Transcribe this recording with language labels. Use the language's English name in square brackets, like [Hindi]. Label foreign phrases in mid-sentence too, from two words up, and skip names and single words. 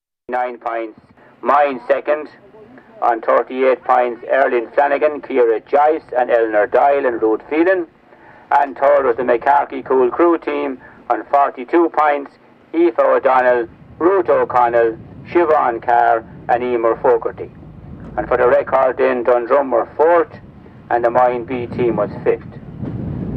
[English] 9 points. Mine second. On 38 points, Erlyn Flanagan, Ciara Joyce and Eleanor Doyle and Ruth Phelan. And third was the McCarthy Cool Crew team on 42 points, Aoife O'Donnell, Ruth O'Connell, Siobhan Carr and Emer Fogarty. And for the record then, Dundrum were 4th and the Mine B team was 5th.